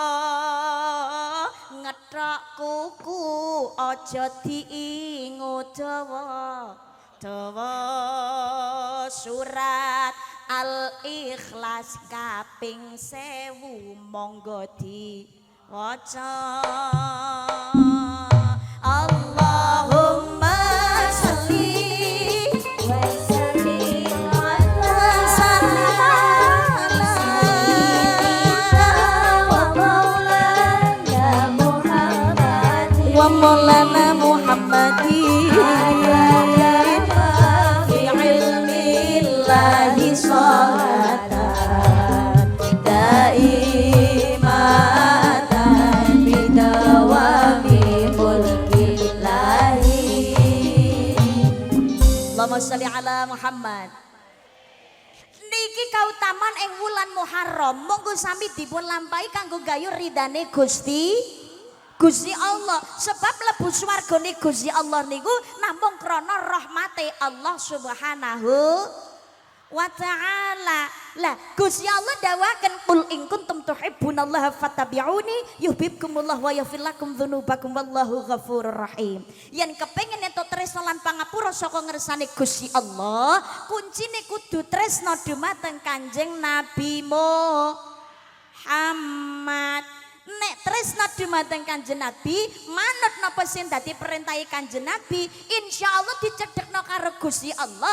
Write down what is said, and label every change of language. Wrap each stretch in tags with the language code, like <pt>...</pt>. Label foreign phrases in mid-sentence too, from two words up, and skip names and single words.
<jv>ngethok kuku aja diingu dawa surat Al-Ikhlas kaping 1000 monggo diwaca</jv> <ar>اللهم صل وسلم على سيدنا ومولانا محمد في علم الله صلاة دائمة بدوام ملك الله اللهم صل على محمد.</ar> <jv>Niki kautaman ing wulan Muharram monggo sami dipun lampahi kanggo gayuh ridane Gusti Allah sebab mlebu swargane Gusti Allah niku namung krana rahmate Allah</jv> <ar>سبحانه وتعالى.</ar> <jv>Lah Gusti Allah dawaken</jv> <ar>قل إن كنتم تحبون الله فاتبعوني يحببكم الله ويغفر لكم ذنوبكم والله غفور رحيم.</ar> <jv>Yen kepengin entuk tresna lan pangapura saka ngersane Gusti Allah, kuncine kudu tresna dumateng Kanjeng Nabi Muhammad. Nek tresna dumateng Kanjeng Nabi, manut napa sing dadi perintahe Kanjeng Nabi, insyaallah dicedhekno karo Gusti Allah.</jv>